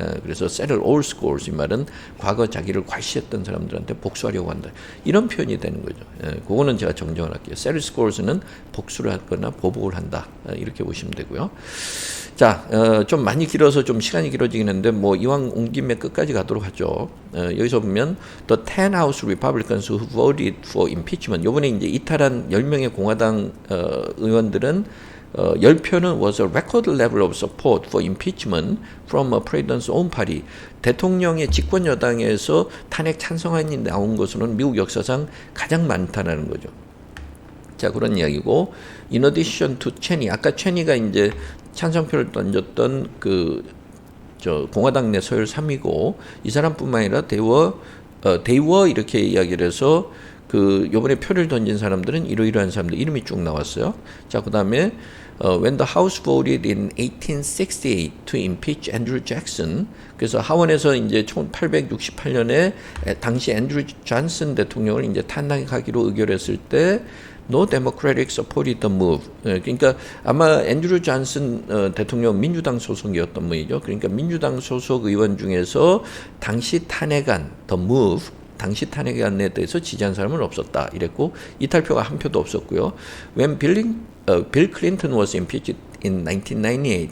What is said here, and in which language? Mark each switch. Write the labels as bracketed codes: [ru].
[ko] 그래서 settle all scores 이 말은 과거 자기를 과시했던 사람들한테 복수하려고 한다. 이런 표현이 되는 거죠. 그거는 제가 정정을 할게요. settle scores는 복수를 하거나 보복을 한다. 이렇게 보시면 되고요. 자, 좀 많이 길어서 좀 시간이 길어지긴 했는데 뭐 이왕 온 김에 끝까지 가도록 하죠. 여기서 보면 [en] the 10 House Republicans who voted for impeachment. [ko] 이번에 이제 이탈한 10명의 공화당 의원들은 10표는 [en] was a record level of support for impeachment from a president's own party. [ko] 대통령의 집권 여당에서 탄핵 찬성안이 나온 것으로는 미국 역사상 가장 많다는 거죠. 자, 그런 이야기고 [en] in addition to Cheney. [ko] 아까 체니가 이제 찬성표를 던졌던 공화당 내 서열 3위고 이 사람뿐만 아니라 [en] they were [ko] 이렇게 이야기를 해서 그 요번에 표를 던진 사람들은 이러이러한 사람들 이름이 쭉 나왔어요. 자, 그다음에 [en] when the House voted in 1868 to impeach Andrew Jackson. [ko] 그래서 하원에서 이제 1868년에 당시 앤드루 존슨 대통령을 이제 탄핵하기로 의결했을 때 [en] No Democratic supported the move. [ko] 그러니까 아마 앤드루 존슨 대통령 민주당 소속이었던 분이죠. 그러니까 민주당 소속 의원 중에서 당시 탄핵안 [en] the move [ko] 당시 탄핵안에 대해서 지지한 사람은 없었다 이랬고 이탈표가 한 표도 없었고요. [en] When Bill Clinton was impeached in 1998.